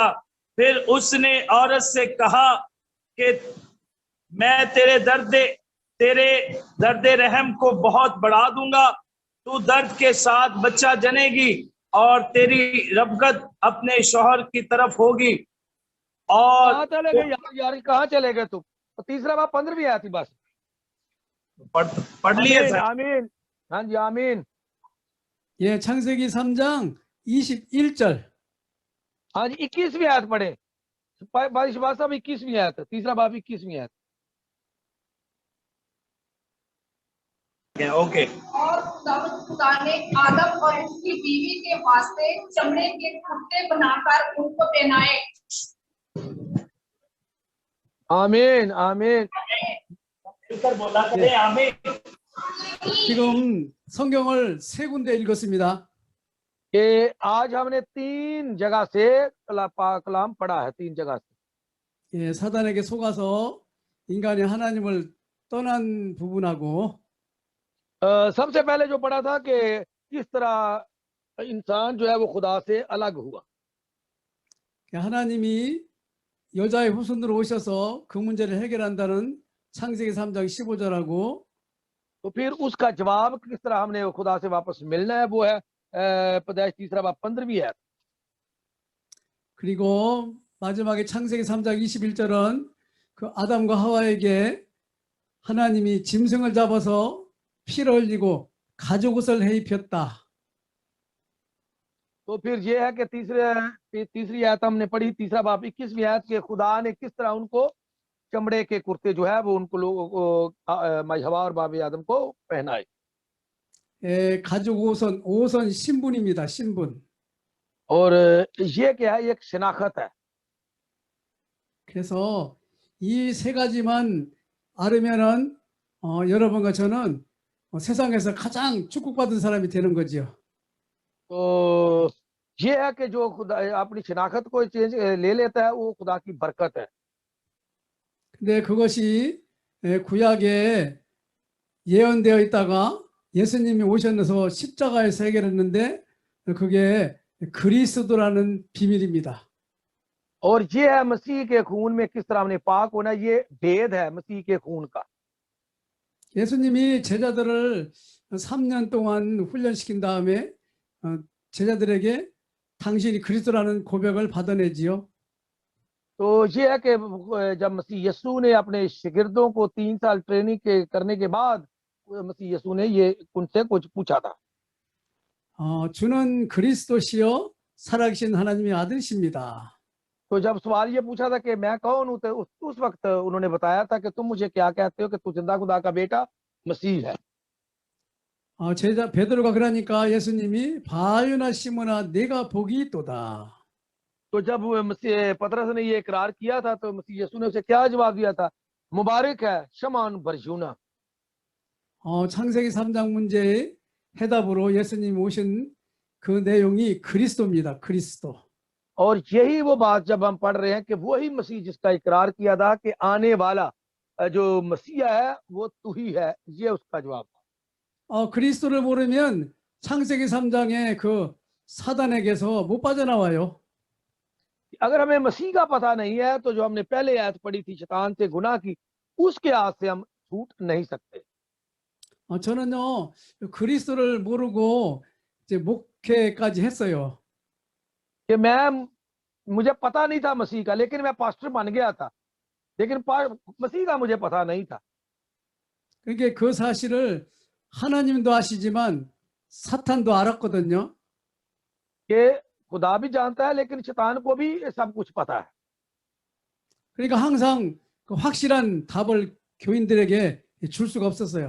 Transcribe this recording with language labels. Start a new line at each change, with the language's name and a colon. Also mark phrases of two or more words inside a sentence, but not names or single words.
Hindi: फिर उसने औरत से कहा कि मैं तेरे दर्द रहम को बहुत बढ़ा दूंगा, तू दर्द के साथ बच्चा जनेगी और तेरी रबगत अपने शौहर की तरफ होगी। और कहाँ चले गए यार, कहाँ चले गए तुम? तो तीसरा बाब 15वीं आयत थी बस। पढ़ लिए सर। आमीन। हाँ जी, आमीन।
Korean: 예, 창세기 3장 21절.
Hindi: हाँ जी, 21वीं आयत पढ़े। 21वीं आयत, तीसरा बाब 21वीं आयत। ओके। और खुदा ने आदम और उसकी बीवी के वास्ते चमड़े के कुर्ते बनाकर उनको पहनाए। आमीन आमीन। बोला करें आमीन।
Korean: 지금 성경을 세 군데 읽었습니다.
Hindi: कि आज हमने 3 जगह से कलाम पढ़ा है, 3 जगह से।
Korean: 예, 사단에게 속아서 인간이 하나님을 떠난 부분하고
Hindi: सबसे पहले जो पढ़ा था कि किस तरह इंसान जो है वो खुदा से अलग हुआ।
Korean: 하나님이 여자의 후손으로 오셔서 그 문제를 해결한다는 창세기 3장 15절하고
Hindi: तो फिर उसका जवाब किस तरह हमने खुदा से वापस मिलना है, वो है पैदाइश तीसरा बाब 15वीं आयत।
Korean: 그리고 마지막에 창세기 3장 21절은 그 아담과 하와에게 하나님이 짐승을 잡아서 피를 흘리고 가죽옷을 해 입혔다.
Hindi: तो फिर ये है कि तीसरी आयत हमने पढ़ी, तीसरा बाब 21वीं आयत के खुदा ने किस तरह उनको चमड़े के कुर्ते जो है वो उनको लोगों को माई हवा और बाबे आदम को पहनाए।
Korean: 가죽 옷은 신분입니다. 신분.
Hindi: और ये क्या है, एक शनाख्त है।
Korean: 그래서 이 세 가지만 알으면은 여러분과 저는 세상에서 가장 축복받은 사람이 되는 거죠.
Hindi: तो ये है कि जो खुदा अपनी शनाख्त को चेंज ले लेता है वो खुदा की बरकत है।
Korean: 근데 그것이 구약에 예언되어 있다가 예수님이 오셔서 십자가에서 해결했는데 그게 그리스도라는 비밀입니다.
Hindi: और ये है मसीह के खून में किस तरह हमने पाक होना, ये भेद है मसीह के खून का।
Korean: 예수님이 제자들을 3년 동안 훈련시킨 다음에 제자들에게 당신이 그리스도라는 고백을 받아내지요.
Hindi: तो ये है कि जब मसीह यीशु ने अपने शिगिर्दों को 3 साल ट्रेनिंग करने के बाद मसीह यीशु ने ये उनसे कुछ पूछा था।
Korean: 주는 그리스도시요 살아계신 하나님의 아들이십니다.
Hindi: तो जब सवाल ये पूछा था कि मैं कौन हूँ, तो उस वक्त उन्होंने बताया था कि तुम मुझे क्या कहते हो कि तू जिंदा खुदा का बेटा मसीह है।
Korean: 제자 베드로가 그러니까 예수님이 바요나 시몬아 내가 복이 있도다.
Hindi: तो जब मसीह पतरस ने ये इकरार किया था तो मसीह यीशु ने उसे क्या जवाब दिया था, मुबारक है शमान बरजूना।
Korean: 창세기 3장 문제의 해답으로 예수님이 오신 그 내용이 그리스도입니다. 그리스도.
Hindi: और यही वो बात जब हम पढ़ रहे हैं कि वही मसीह जिसका इकरार किया था कि आने वाला जो मसीह है वो तू ही है, ये उसका जवाब था।
Korean: 그리스도를 모르면 창세기 3장의 그 사단에게서 못 빠져나와요.
Hindi: अगर हमें मसीह का पता नहीं है तो जो हमने पहले आयत पढ़ी थी शैतान से गुनाह की, उसके हाथ से हम छूट नहीं सकते।
Korean: 저는요 그리스도를 모르고 이제 목회까지 했어요.
Hindi: कि मुझे पता नहीं था मसीह का, लेकिन मैं पास्टर बन गया था, लेकिन मसीह का मुझे पता नहीं था।
Korean: 그러니까 그 사실을 하나님도 아시지만 사탄도 알았거든요.
Hindi: कि खुदा भी जानता है लेकिन शैतान को भी सब कुछ पता है।
Korean: 그러니까 항상 그 확실한 답을 교인들에게 줄 수가 없었어요.